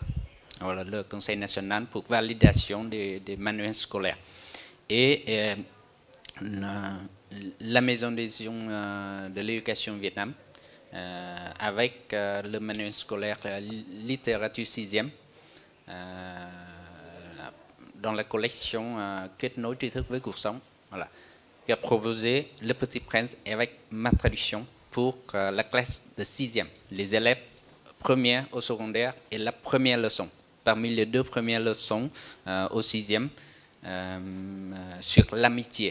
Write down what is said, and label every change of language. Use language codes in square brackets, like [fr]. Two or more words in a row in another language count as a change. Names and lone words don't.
[fr] Voilà, le Conseil national pour validation des manuels scolaires. Et la Maison d'édition de l'éducation au Vietnam, avec le manuel scolaire littérature 6e, dans la collection Kết nối tri thức với cuộc sống, voilà, qui a proposé Le Petit Prince avec ma traduction pour la classe de 6e, les élèves première au secondaire et la première leçon. Parmi les 2 premières leçons au 6e, sur l'amitié.